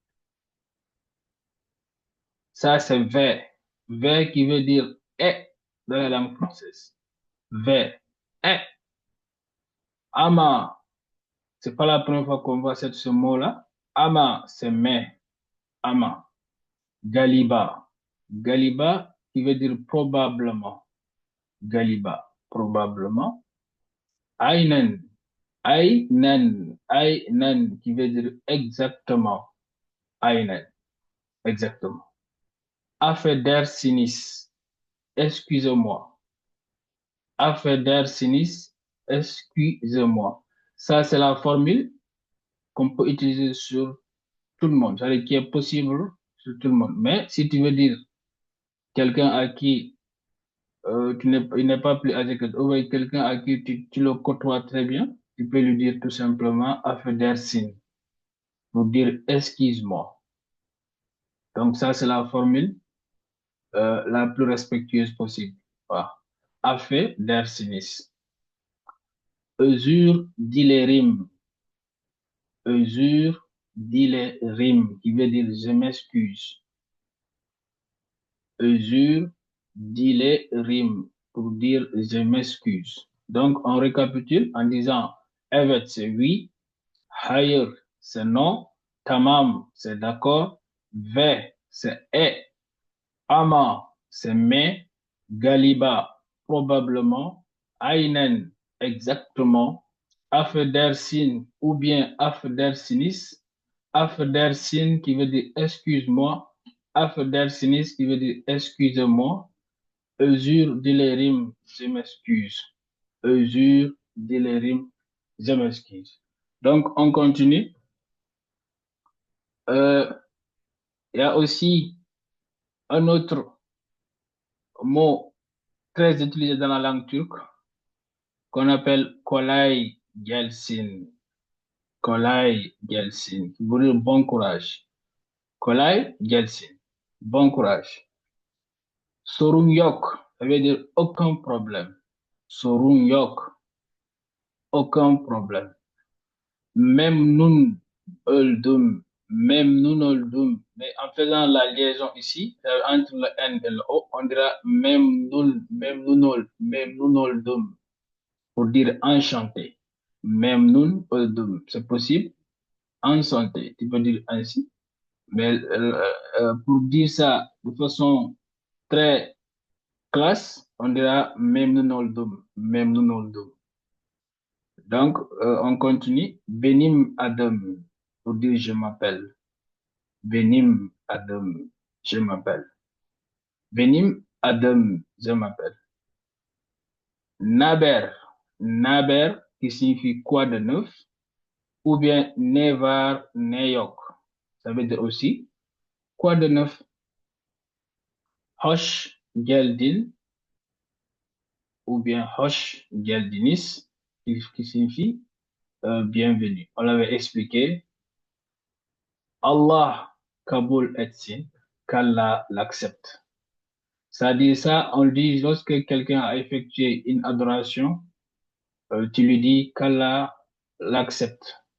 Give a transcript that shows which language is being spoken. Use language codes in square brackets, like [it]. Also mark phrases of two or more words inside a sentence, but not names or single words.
[fr] Ça, c'est ve. Ve qui veut dire et dans la langue française. Ve. Et. Ama, c'est pas la première fois qu'on voit ce mot-là. Ama, c'est mais. [tr] Ama. Galiba. [fr] Galiba qui veut dire probablement. [tr] Galiba, probablement. Aynen. Aynen. [fr] Aynen qui veut dire exactement. [tr] Aynen. Exactement. Affedersiniz. [fr] Excusez-moi. Affedersiniz. Excusez-moi. Ça, c'est la formule qu'on peut utiliser sur tout le monde. C'est-à-dire qui est possible sur tout le monde. Mais si tu veux dire quelqu'un à qui il n'est pas plus âgé que toi, ou quelqu'un à qui tu le côtoies très bien, tu peux lui dire tout simplement affedersin pour dire excuse-moi. Donc ça, c'est la formule la plus respectueuse possible. Voilà. [tr] Affedersiniz. Özür dilerim. Özür dilerim, [fr] qui veut dire je m'excuse. [tr] Özür dilerim, [fr] pour dire je m'excuse. Donc, on récapitule en disant evet, c'est oui. Hayır, c'est non. Tamam, c'est d'accord. Ve, c'est est. Ama, c'est mais. Galiba, probablement. Aynen, exactement. Affedersin ou bien affedersinis. Affedersin qui veut dire excuse-moi. Affedersinis qui veut dire excusez-moi. [tr] Özür dilerim, [fr] je m'excuse. [tr] Özür dilerim, [fr] je m'excuse. Donc, on continue. Il y a aussi un autre mot très utilisé dans la langue turque qu'on appelle [tr] kolay gelsin. Kolay gelsin, [fr] qui veut dire bon courage. [tr] Kolay gelsin, [fr] bon courage. [tr] Sorun yok, [fr] ça veut dire aucun problème. [tr] Sorun yok, [fr] aucun problème. [tr] Memnun öldüm, memnun öldüm. [fr] Mais en faisant la liaison ici, entre le N et le O, on dira [tr] memnun oldum, [fr] pour dire enchanté. [tr] Memnun oldum, [fr] c'est possible. Enchanté, tu peux dire ainsi. Mais pour dire ça de façon très classe, on dira [tr] memnun oldum, memnun oldum. [fr] Donc, on continue. [tr] Benim Adam, [fr] pour dire je m'appelle. [tr] Benim Adam, [fr] je m'appelle. [tr] Benim Adam, [fr] je m'appelle. [tr] Naber, Naber, [fr] qui signifie quoi de neuf, ou bien [tr] Nevar Neyok. [fr] Ça veut dire aussi quoi de neuf. [tr] Hoş geldin, [fr] ou bien [tr] hoş geldiniz, [fr] qui signifie bienvenue. On l'avait expliqué. [tr] Allah kabul etsin, [fr] qu'Allah l'accepte. C'est-à-dire ça, on le dit lorsque quelqu'un a effectué une adoration Tu lui dis qu'Allah l'accepte.